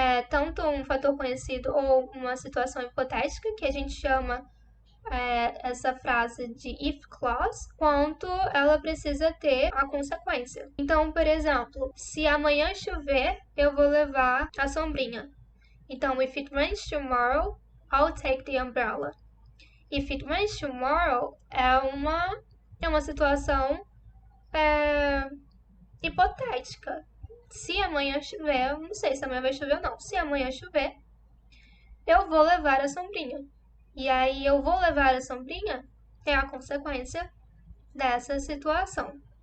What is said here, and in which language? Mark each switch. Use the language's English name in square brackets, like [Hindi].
[Portuguese] Tanto um fator conhecido ou uma situação hipotética, que a gente chama essa frase de if clause, quanto ela precisa ter a consequência. Então, por exemplo, se amanhã chover, eu vou levar a sombrinha. Então, [English] if it rains tomorrow, I'll take the umbrella. If it rains tomorrow [Portuguese] é uma situação hipotética. Se amanhã chover, eu não sei se amanhã vai chover ou não. Se amanhã chover, eu vou levar a sombrinha. E aí, eu vou levar a sombrinha é a consequência dessa situação.